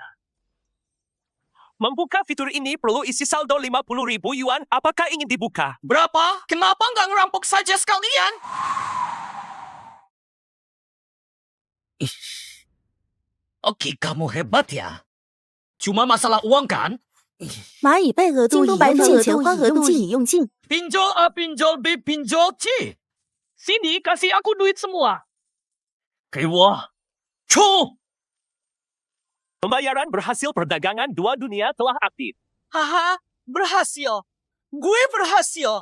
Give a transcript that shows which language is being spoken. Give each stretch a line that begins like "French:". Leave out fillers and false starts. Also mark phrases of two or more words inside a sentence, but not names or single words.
Indonesian: Membuka fitur ini perlu isi saldo 50.000 yuan. Apakah ingin dibuka? Berapa? Kenapa nggak ngerampok saja sekalian? Oke, kamu hebat ya. Cuma masalah uang kan?
Chinese: 蚂蚁拜额度已用尽，钱花额度已用尽。
Indonesian: Pinjol A, pinjol B, pinjol C. Sini, kasih aku duit semua. Kewa. Cu! Pembayaran berhasil. Perdagangan dua dunia telah aktif. Haha, berhasil. Gue berhasil.